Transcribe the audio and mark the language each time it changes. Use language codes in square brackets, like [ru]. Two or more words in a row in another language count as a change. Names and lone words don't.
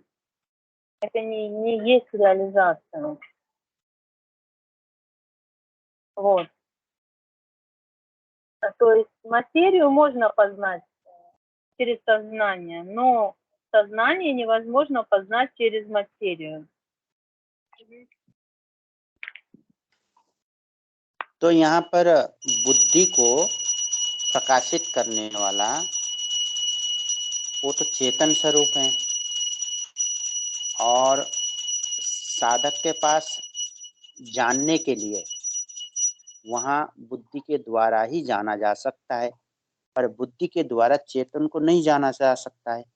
[ru] Это не есть реализация. Вот. То есть материю можно познать через сознание, но сознание невозможно познать через материю. [hi] तो यहाँ पर बुद्धि को प्रकाशित करने वाला वो तो चेतन स्वरूप है, और साधक के पास जानने के लिए वहाँ बुद्धि के द्वारा ही जाना जा सकता है, पर बुद्धि के द्वारा चेतन को नहीं जाना जा सकता है।